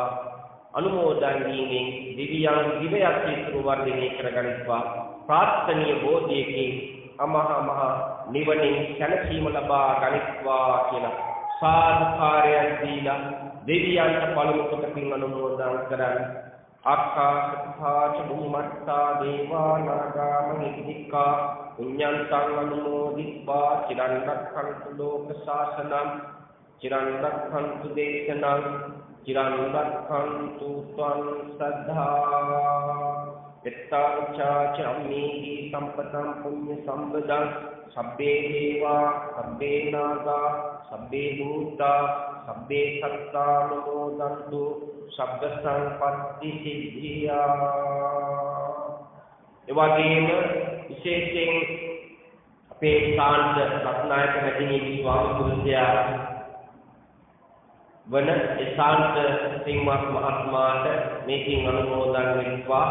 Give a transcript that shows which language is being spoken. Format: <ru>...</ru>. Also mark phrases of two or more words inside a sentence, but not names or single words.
<si>අනුමෝදන් වීමෙන් දිව්‍යයන් දිවයක් සිතුරු වර්ධනය කරගනිත්වා. ප්‍රාර්ථනීය බෝධියකින් අමහා මහ නිවනින් සැනසීම ලබා ගනිත්වා කියලා සාදුකාරයන් දීලා දෙවියන්ට පළමු කොට පින් අනුමෝදන් කරන්.</si> <pi>ආකාශත්ථාච බුම්මත්තා දේවා නාග මහිද්దికා පුඤ්ඤන්තං අනුමෝදිත්වා චිරන් රක්ඛන්තු ලෝක ශාසනං චිරන් රක්ඛන්තු දේශනං චිරන් රක්ඛන්තු ත්වං සද්ධා එත්තාචාච අම්මේහි සම්පතං පුඤ්ඤ සම්පදං සබ්බේ දේවා සබ්බේ නාගා සබ්බේ භූතා සබ්බේ සත්තා නමෝදන්තු සබ්බ සංපත්ති සිද්ධියා.</pi> <si>එවැගේම විශේෂයෙන් අපේ සාන්ත රත්නායක මැදිනී ස්වාමි පුරුෂයා වන සාන්ත සිංහවත් මහත්මයාට මේකින් අනුමෝදන් වෙත්වා.</si>